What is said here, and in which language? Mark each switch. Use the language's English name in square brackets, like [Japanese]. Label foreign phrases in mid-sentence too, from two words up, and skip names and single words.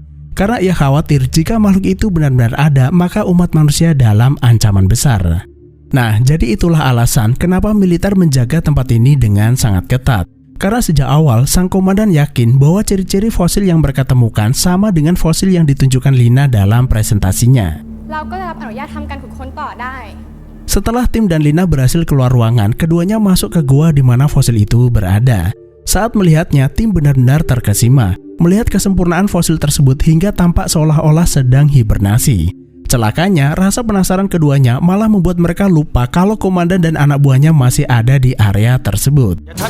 [Indonesian] Karena ia khawatir jika makhluk itu benar-benar ada, maka umat manusia dalam ancaman besar. Nah, jadi itulah alasan kenapa militer menjaga tempat ini dengan sangat ketat. Karena sejak awal, sang komandan yakin bahwa ciri-ciri fosil yang mereka temukan sama dengan fosil yang ditunjukkan Lina dalam presentasinya. [Thai] เราก็จะรับอนุญาตทำการขุดค้นต่อได้ [Indonesian] Setelah tim dan Lina berhasil keluar ruangan, keduanya masuk ke gua di mana fosil itu berada. Saat melihatnya, tim benar-benar terkesima, melihat kesempurnaan fosil tersebut hingga tampak seolah-olah sedang hibernasi. Celakanya, rasa penasaran keduanya malah membuat mereka lupa kalau komandan dan anak buahnya masih ada di area tersebut.